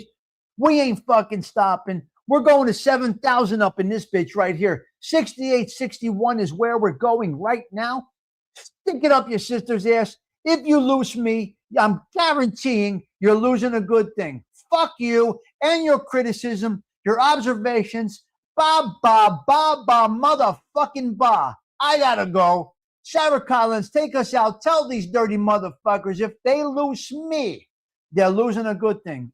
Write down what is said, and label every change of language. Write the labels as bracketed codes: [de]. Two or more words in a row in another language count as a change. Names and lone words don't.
[en] We ain't fucking stopping. We're going to 7,000 up in this bitch right here. 68, 61 is where we're going right now. Stick it up your sister's ass. If you lose me, I'm guaranteeing you're losing a good thing. Fuck you and your criticism, your observations. Ba, ba, ba, ba, motherfucking ba. I gotta go. Sarah Collins, take us out. Tell these dirty motherfuckers if they lose me, they're losing a good thing.